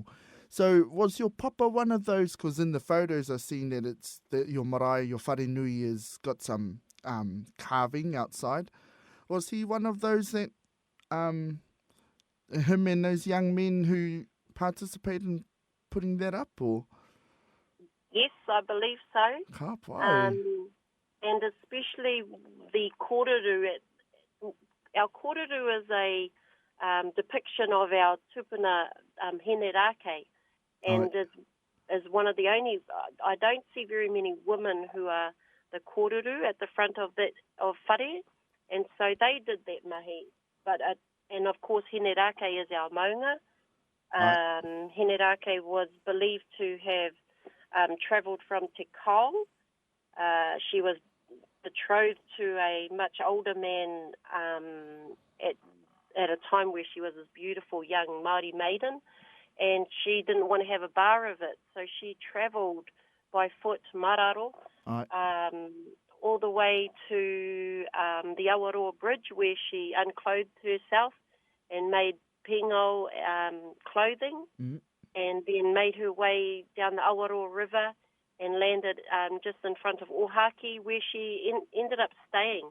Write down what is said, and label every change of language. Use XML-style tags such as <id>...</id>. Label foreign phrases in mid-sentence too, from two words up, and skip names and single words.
<en>So was your papa one of those, because in the photos I've seen that it's that your marae, your wharenui, has got some carving outside. Was he one of those that, him and those young men who participated in putting that up, or? Yes, I believe so.</en> <mi>Ka pai.</mi> <en>And especially the kōrero. Our kōrero is a depiction of our tupuna hine rake, and is one of the only, I don't see very many women who are the kōrero at the front of whare, and so they did that mahi. But and of course hine rake is our maunga. Hine rake was believed to have travelled from Te Kao. She was betrothed to a much older man at a time where she was this beautiful young Māori maiden, and she didn't want to have a bar of it, so she travelled by foot, mararo, all the way to the Awaroa Bridge, where she unclothed herself and made pingo clothing, and then made her way down the Awaroa River and landed just in front of Ohaaki, where she ended up staying.</en>